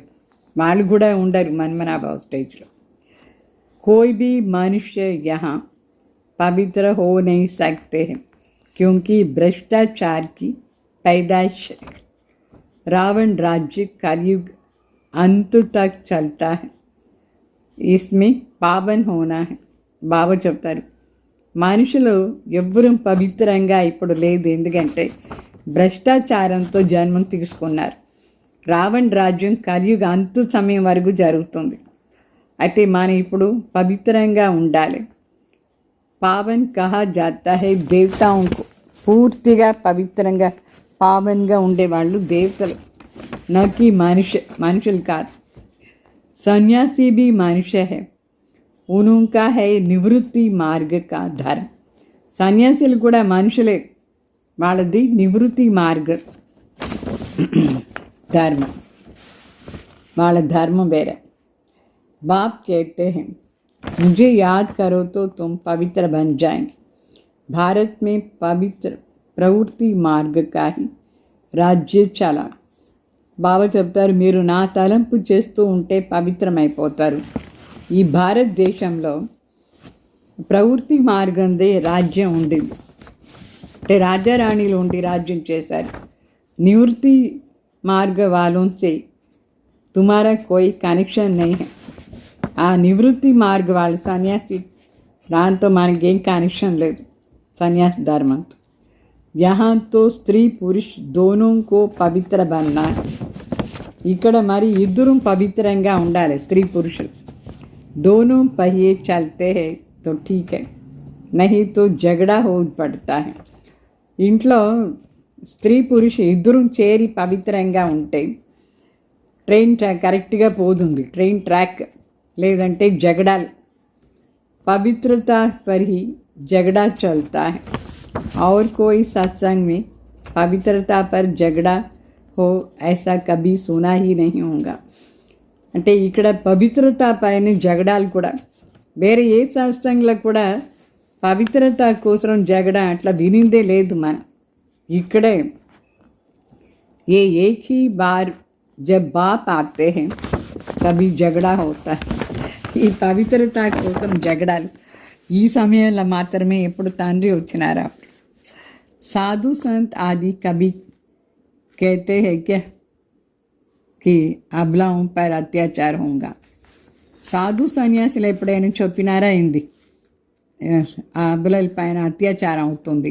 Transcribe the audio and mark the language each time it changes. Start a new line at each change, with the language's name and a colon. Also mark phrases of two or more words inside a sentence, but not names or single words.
Telugu: వాళ్ళు కూడా ఉండరు
Hindi: मन्मना भाव
Telugu: స్టేజ్లో.
Hindi: कोई भी मनुष्य यहाँ पवित्र हो नहीं सकते हैं, क्योंकि भ्रष्टाचार की पैदाइश रावण राज्य कलयुग अंत तक चलता है. इसमें पावन होना है.
Telugu: బాబా చెప్తారు, మనుషులు ఎవ్వరూ పవిత్రంగా ఇప్పుడు లేదు. ఎందుకంటే భ్రష్టాచారంతో జన్మం తీసుకున్నారు. రావణ్ రాజ్యం కలియుగ అంత సమయం వరకు జరుగుతుంది. అయితే మనం ఇప్పుడు పవిత్రంగా ఉండాలి.
Hindi: पावन कहा जाता है देवताओं को.
Telugu: పూర్తిగా పవిత్రంగా పావన్గా ఉండేవాళ్ళు దేవతలు, నాకి మనుషులు కాదు.
Hindi: संन्यासी भी मनुष्य है, उनका है निवृत्ति मार्ग का धर्म.
Telugu: సన్యాసులు కూడా మనుషులే, వాళ్ళది నివృత్తి మార్గ ధర్మం, వాళ్ళ ధర్మం వేరే.
Hindi: बाप कहते हैं, मुझे याद करो तो तुम पवित्र बन जाएंगे. भारत में पवित्र प्रवृत्ति मार्ग का ही राज्य चला.
Telugu: బాబా చెప్తారు, మీరు నా తలంపు చేస్తూ ఉంటే పవిత్రమైపోతారు. ఈ భారతదేశంలో ప్రవృత్తి మార్గందే రాజ్యం ఉండింది. అంటే రాజారాణిలు ఉండి రాజ్యం చేశారు.
Hindi: निवृत्ति मार्ग वालों से तुम्हारा कोई कनेक्शन नहीं है.
Telugu: ఆ నివృత్తి మార్గ వాళ్ళు సన్యాసి దాంతో మనకేం కనెక్షన్ లేదు సన్యాస ధర్మంతో.
Hindi: यहाँ तो स्त्री पुरुष दोनों को पवित्र बनना है.
Telugu: ఇక్కడ మరి ఇద్దరు పవిత్రంగా ఉండాలి స్త్రీ పురుషులు.
Hindi: दोनों पहिए चलते हैं तो ठीक है, नहीं तो झगड़ा हो पड़ता है.
Telugu: ఇంట్లో స్త్రీ పురుష ఇద్దరు చేరి పవిత్రంగా ఉంటే ట్రైన్ కరెక్ట్గా పోతుంది,
English: train track.
Hindi: లేదంటే झगड़ाल पवित्रता पर ही झगड़ा चलता है. और कोई सत्संग में पवित्रता पर झगड़ा हो ऐसा कभी सुना ही नहीं होगा.
Telugu: అంటే ఇక్కడ పవిత్రత పైన జగడాలు కూడా వేరే ఏ సత్సంగంలో కూడా పవిత్రత కోసం జగడ అట్లా వినిందే లేదు మనం.
Hindi: इकड़े ये एक ही बार जब बाप आते हैं तभी झगड़ा होता है.
Telugu: ఈ పవిత్రత కోసం జగడాలు ఈ సమయంలో మాత్రమే ఎప్పుడు తండ్రి వచ్చినారా.
Hindi: साधु संत आदि कभी कहते हैं क्या कि अबलाओं पर अत्याचार होगा.
Telugu: సాధు సన్యాసులు ఎప్పుడైనా చెప్పినారా ఏంది ఆ అబలల పైన అత్యాచారం అవుతుంది.